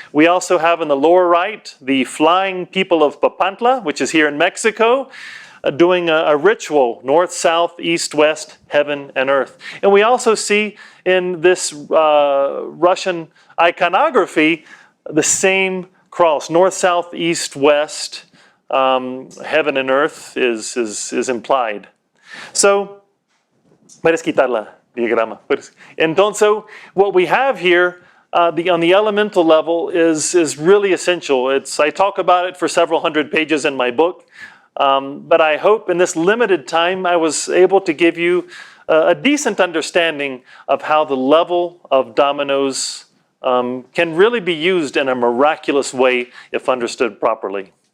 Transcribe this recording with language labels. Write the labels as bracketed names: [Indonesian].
[English] We also have in the lower right, the flying people of Papantla, which is here in Mexico, doing a ritual, north, south, east, west, heaven, and earth. And we also see in this Russian iconography, the same cross, north, south, east, west, heaven and earth is implied. [Spanish] So, puedes quitar la diagrama. Entonces, [English] what we have here on the elemental level is really essential. I talk about it for several hundred pages in my book, but I hope in this limited time I was able to give you a decent understanding of how the level of dominoes can really be used in a miraculous way if understood properly.